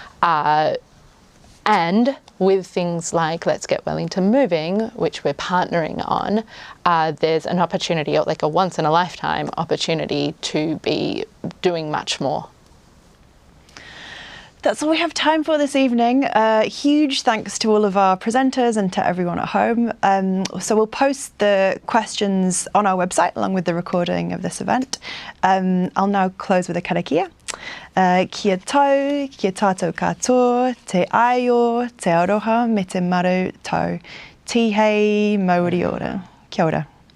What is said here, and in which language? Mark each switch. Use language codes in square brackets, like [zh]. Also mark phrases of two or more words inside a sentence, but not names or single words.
[en] And with things like Let's Get Wellington Moving, which we're partnering on, there's an opportunity, like a once in a lifetime opportunity, to be doing much more. That's all we have time for this evening. Huge thanks to all of our presenters and to everyone at home. So we'll post the questions on our website along with the recording of this event. I'll now close with a karakia. [mi] Kia tau, kia tātou katoa, te aio, te aroha me te maru tau. Tihei Māori ora. Kia ora.